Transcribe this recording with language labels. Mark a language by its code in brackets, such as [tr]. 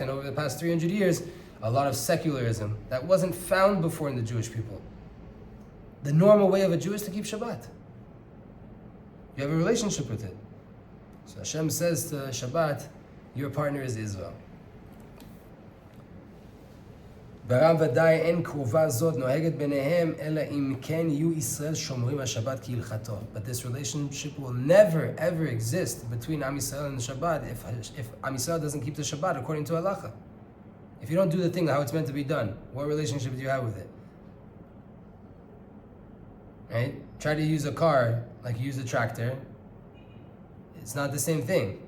[en] And over the past 300 years, a lot of secularism that wasn't found before in the Jewish people. The normal way of a Jew is to keep Shabbat. You have a relationship with it. So Hashem says to Shabbat, your partner is Israel. [he] ברם ודאי אין קרובה זאת נוהגת ביניהם אלא אם כן יהיו ישראל שומרים השבת כהלכתו. [en] But this relationship will never ever exist between Am Yisrael and the Shabbat if Am Yisrael doesn't keep the Shabbat according to halacha. If you don't do the thing how it's meant to be done, what relationship do you have with it? Right? Try to use a car like you use a tractor. It's not the same thing.